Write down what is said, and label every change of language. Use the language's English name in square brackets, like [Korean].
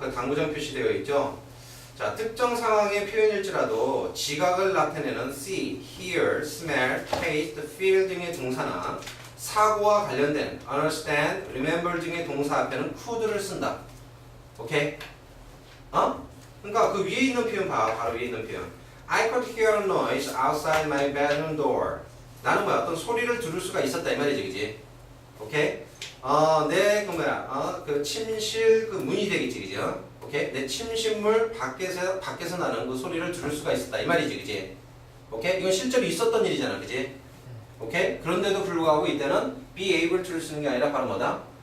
[Korean] 그 당구장 표시되어 있죠? 자, 특정 상황의 표현일지라도 지각을 나타내는 see, hear, smell, taste, feel 등의 동사나 사고와 관련된 understand, remember 등의 동사 앞에는 could를 쓴다. 오케이? 그러니까 그 위에 있는 표현 봐. 바로 위에 있는 표현. [English] I could hear a noise outside my bedroom door. [Korean] 나는 뭐야? 어떤 소리를 들을 수가 있었다 이 말이지, 그지? 오케이? 내 그 뭐야? 그 침실 그 문이 되겠지, 그지? 오케이? 내 침실물 밖에서 나는 그 소리를 들을 수가 있었다 이 말이지, 그지? 오케이? 이건 실제로 있었던 일이잖아, 그지? 오케이? 그런데도 불구하고 이때는 be able to를 쓰는 게 아니라 바로 뭐다?